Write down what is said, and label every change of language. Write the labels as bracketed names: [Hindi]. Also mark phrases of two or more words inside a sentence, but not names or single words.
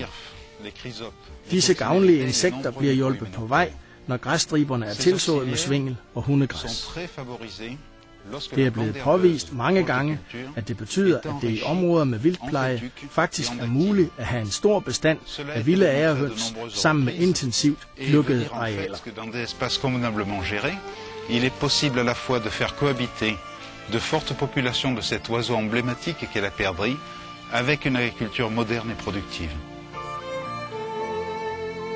[Danish] Disse gavnlige insekter bliver hjulpet på vej, når græsstriberne er tilsået med svingel og hundegræs. Det er blevet påvist mange gange, at det betyder, at det i områder med vildtpleje faktisk er muligt at have en stor bestand af vilde agerhøns sammen med intensivt dyrkede arealer. [French] Il est possible à la fois de faire cohabiter de fortes populations de cet oiseau emblématique qu'est la perdrix avec une agriculture moderne et productive.